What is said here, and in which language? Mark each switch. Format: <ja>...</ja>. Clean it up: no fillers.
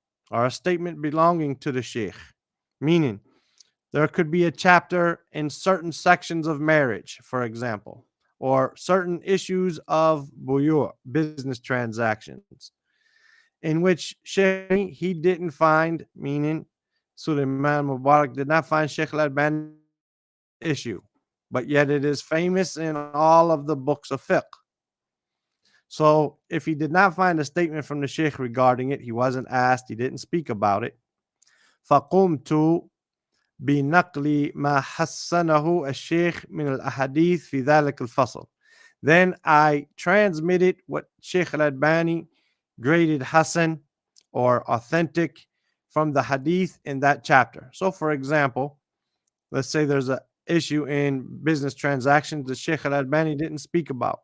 <en>or a statement belonging to the sheikh, meaning there could be a chapter in certain sections of marriage, for example, or certain issues of buyu, business transactions, in which Sheikh he didn't find, meaning Sulaiman Mubarak did not find Sheikh Al-Albani mentioned this issue, but yet it is famous in all of the books of fiqh. So if he did not find a statement from the Sheikh regarding it, he wasn't asked, he didn't speak about it.</en> <ar>فقمت بنقل ما حسنه الشيخ من الأحاديث في ذلك الفصل.</ar> <en>Then I transmitted what Sheikh Al-Albani graded Hasan or authentic from the hadith in that chapter. So for example, let's say there's an issue in business transactions that Sheikh Al-Albani didn't speak about.</en>